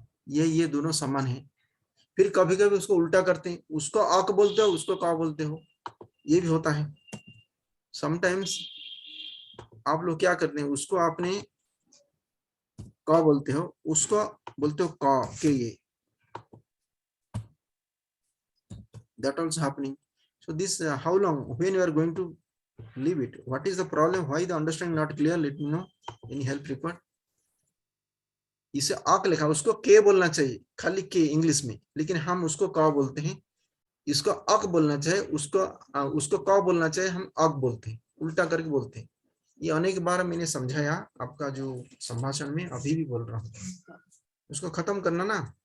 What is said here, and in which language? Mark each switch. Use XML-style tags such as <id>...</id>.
<hi>ये दोनों समान है. फिर कभी कभी उसको उल्टा करते हैं, उसको अक बोलते हो, उसको का बोलते हो. ये भी होता है. समटाइम्स आप लोग क्या करते हैं, उसको आपने का बोलते हो, उसको बोलते हो का के.</hi> <en>ये that also happening. So this how long, when you are going to leave it, what is the problem, why the understanding not clear, let me know. Any help required?</en> <hi>इसे अक लिखा, उसको के बोलना चाहिए, खाली के इंग्लिश में, लेकिन हम उसको का बोलते हैं. इसको अक बोलना चाहिए, उसको का बोलना चाहिए, हम अक बोलते हैं, उल्टा करके बोलते हैं. ये अनेक बार मैंने समझाया आपका जो संभाषण में, अभी भी बोल रहा हूँ. उसको खत्म करना ना.</hi>